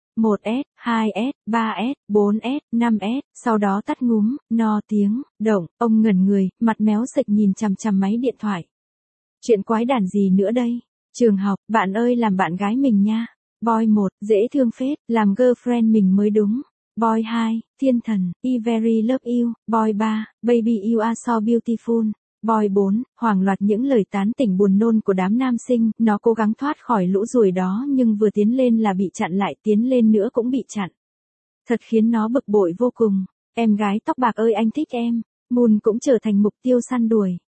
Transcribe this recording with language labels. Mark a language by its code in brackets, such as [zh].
[vi] 1S, 2S, 3S, 4S, 5S, sau đó tắt ngúm, no tiếng, động, ông ngẩn người, mặt méo sệch nhìn chằm chằm máy điện thoại. Chuyện quái đản gì nữa đây? Trường học, bạn ơi làm bạn gái mình nha. Boy 1, dễ thương phết, làm girlfriend mình mới đúng. Boy 2, thiên thần, [en] I very love you. Boy 3, baby you are so beautiful. [vi] Boy 4, hoảng loạt những lời tán tỉnh buồn nôn của đám nam sinh, nó cố gắng thoát khỏi lũ ruồi đó nhưng vừa tiến lên là bị chặn lại, tiến lên nữa cũng bị chặn. Thật khiến nó bực bội vô cùng. Em gái tóc bạc ơi anh thích em, Moon cũng trở thành mục tiêu săn đuổi.